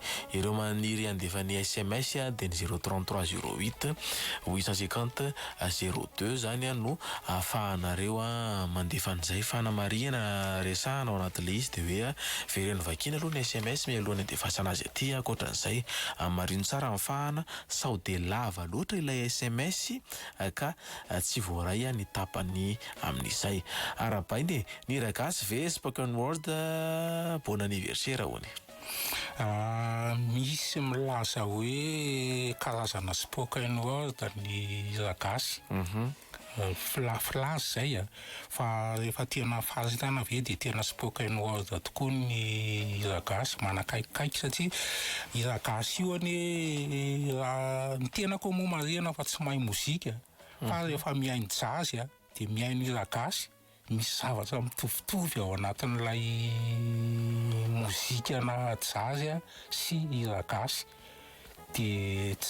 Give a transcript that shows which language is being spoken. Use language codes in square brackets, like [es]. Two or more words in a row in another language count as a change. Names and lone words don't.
[mg] Ireo maniry andefa ny SMS a dia ny 033 08 850 02 zany a no ahafahanareo a mandefa an'izay fanamarina resahana ao anatin'le izy dia hoe vereny vakina aloha ny SMS mialohan'ny andefasana azy aty akoatran'izay marino tsara mifahana sao de lava loatra ilay SMS ka tsy voaray ny tapany amin'izay. Arabainy ny ragasy ve [en] spoken word [fr] bon anniversaire [mg] hoany? Misy milaza hoe karazana [en] spoken word [mg] ny ragasy filazy zay a fa rehefa tena fahazitana ve dia tena [en] spoken word [mg] tokoa ny ragasy manakaikikaiky satria i ragasy io anie ny tena koa moa marena fa tsy mahay mozika fa rehefa mihaino jazy a dia mihaino i ragasy misy zavatra mitovitovy ao anatin'ilay mozika na jazy a sy i ragasy dia tsy